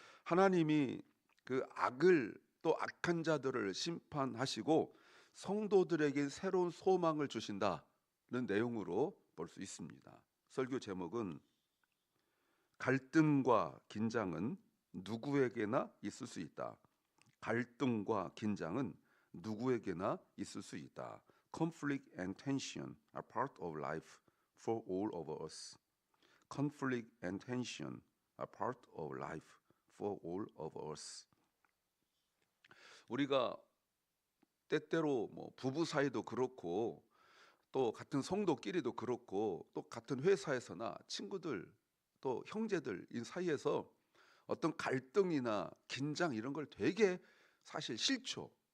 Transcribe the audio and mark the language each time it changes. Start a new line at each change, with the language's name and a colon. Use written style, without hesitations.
Korean: 하나님이 그 악을 또 악한 자들을 심판하시고 성도들에게 새로운 소망을 주신다는 내용으로 볼 수 있습니다. 설교 제목은 갈등과 긴장은 누구에게나 있을 수 있다. 갈등과 긴장은 누구에게나 있을 수 있다.
English: Conflict and tension are part of life for all of us. Conflict and tension are part of life for all of us.
Korean: 우리가 때때로 뭐 부부 사이도 그렇고, 또 같은 성도끼리도 그렇고, 또 같은 회사에서나 친구들 또 형제들 이 사이에서 어떤 갈등이나 긴장 이런 걸 되게 사실 싫죠.